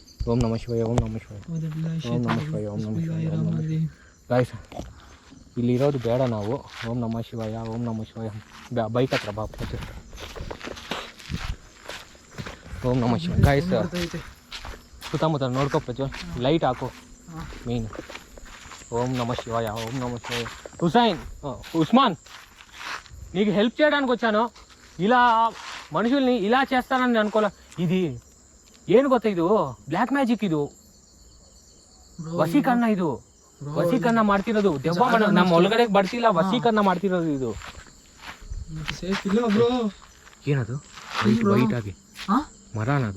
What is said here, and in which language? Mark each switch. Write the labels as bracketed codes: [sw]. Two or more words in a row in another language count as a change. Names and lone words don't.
[sa] ಓಂ ನಮಃ ಶಿವಾಯ, ಓಂ ನಮಃ ಶಿವಾಯ, ಓಂ ನಮಃ ಶಿವಾಯ, ಓಂ ನಮಃ ಶಿವಾಯ. [kn] ಗಾಯ್ಸ್ ಇಲ್ಲಿರೋದು ಬೇಡ ನಾವು. [sa] ಓಂ ನಮಃ ಶಿವಾಯ, ಓಂ ನಮಃ ಶಿವಾಯ. [kn] ಬೈಕ್ ಹತ್ರ ಬಾ. [sa] ಓಂ ನಮಃ ಶಿವಾಯ. [kn] ಗಾಯ್ಸ್ ಸುತ್ತಮುತ್ತ ನೋಡ್ಕೊ ಪ್ರಜ್ವಲ್, ಲೈಟ್ ಹಾಕು మెయిన్. [sa] ఓం నమ శివాయ, ఓం నమ శివాయ. [te] హుసైన్, ఉస్మాన్, నీకు హెల్ప్ చేయడానికి వచ్చాను. ఇలా మనుషుల్ని ఇలా చేస్తానని అనుకోలే. [kn] ఇది ಏನು ಗೊತ್ತಾ, ಇದು [en] black magic. [kn] ಇದು ವಸೀಕರಣ. ಇದು ವಸೀಕರಣ ಮಾಡ್ತಿರೋದು. ದೆವ್ವ ನಮ್ಮ ಒಳಗಡೆ ಬರ್ತಿಲ್ಲ, ವಸೀಕರಣ ಮಾಡ್ತಿರೋದು ಇದು. ಏನದು ವೈಟ್ ಆಗಿ ಮರನದು?